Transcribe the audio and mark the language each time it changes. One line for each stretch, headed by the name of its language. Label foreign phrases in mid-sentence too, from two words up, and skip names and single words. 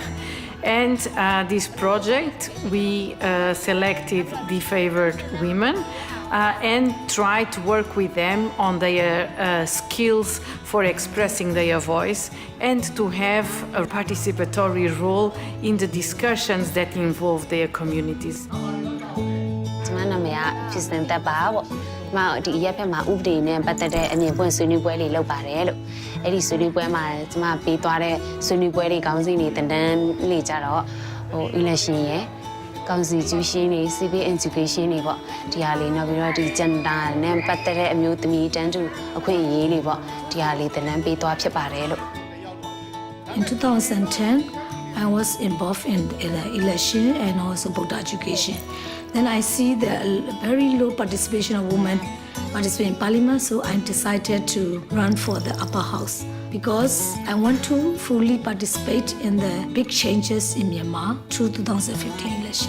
English: And this project, we selected the favored women and tried to work with them on their skills for expressing their voice and to have a participatory role in the discussions that involve their communities.
Burmese: ဖြစ်စဉ်တက်ပါပေါ့။ဒီမှာဒီရက်ဖက်မှာဥပဒေနဲ့ပတ်သက်တဲ့အမြင်ပွင့်ဆွေးနွေးပွဲတွေလုပ်ပါတယ်လို့။အဲ့ဒီဆွေးနွေးပွဲမှာကျွန်မပေးသွားတဲ့ဆွေးနွေးပွဲတွေခေါင်းစဉ်တွေတန်းတန်းလေးကြတော့election ရယ် constitution တွေ
English: civil education
Burmese: တွေပေါ့ဒီဟာလေးနောက်ပြီးတော့ဒီ gender နဲ့ပတ်သက်တဲ့အမျိုးသမီးတန်းတူအခွင့်အရေးတွေပေါ့ဒီဟာလေးတန်းတန်းပေးသွားဖြစ်ပါတယ်လို့
English: In 2010, I was involved in the election and also voter education. Then I see the very low participation of women participate in parliament, so I decided to run for the upper house because I want to fully participate in the big changes in Myanmar through 2015 election.